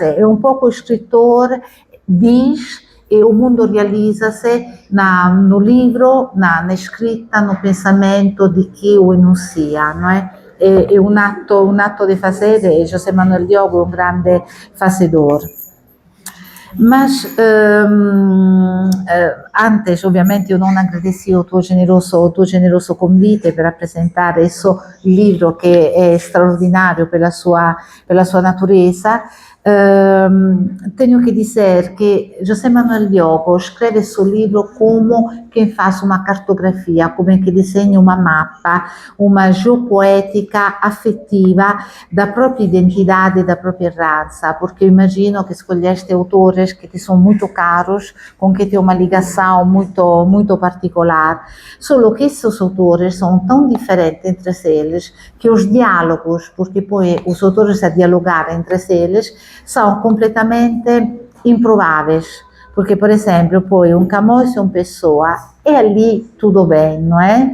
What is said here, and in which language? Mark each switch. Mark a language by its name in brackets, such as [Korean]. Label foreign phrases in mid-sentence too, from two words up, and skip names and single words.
[Portuguese] É um pouco o escritor diz e o mundo realiza-se no livro, na escrita, no pensamento de que o enuncia, não é? É um ato de fazer, e José Manuel Diogo é um grande fazedor. Mas antes, [Italian] ovviamente, [Portuguese] eu não agradeci o [Italian] tuo [Portuguese] generoso convite [Italian] per rappresentare questo libro che è straordinario per la sua natureza. [Portuguese] Tenho que dizer que José Manuel Diogo escreve seu livro como quem faz uma cartografia, como quem desenha uma mapa, uma geopoética afetiva da própria identidade, da própria raça, porque eu imagino que escolheste autores que te são muito caros, com que tem uma ligação muito particular, só que esses autores são tão diferentes entre eles que os diálogos, porque poi os autores a dialogar entre eles, são completamente improváveis, porque, por exemplo, poi um Camões e uma pessoa, e ali tudo bem, não é?